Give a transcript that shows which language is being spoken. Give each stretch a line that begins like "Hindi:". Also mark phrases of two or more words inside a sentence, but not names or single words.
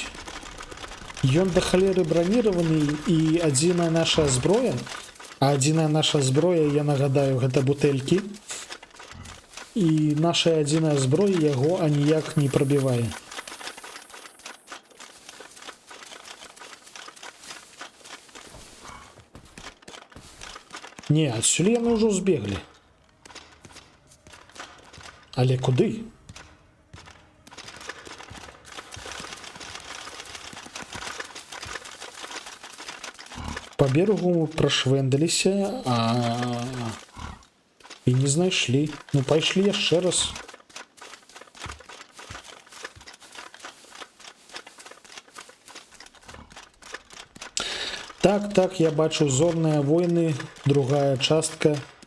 Belarusian: Ён да халеры бронированы, і адзіная наша зброя, а адзіная наша зброя, я нагадаю, гэта бутэлькі, і наша адзіная зброя яго аніяк не прабівае. Не, адсюль яны ўжо збеглі. Але куды?
Russian: По берегу
Belarusian: мы прашвэндаліся, і не знайшлі. Ну, пайшлі яшчэ раз. Так, я бачу «Зорные войны», другая частка.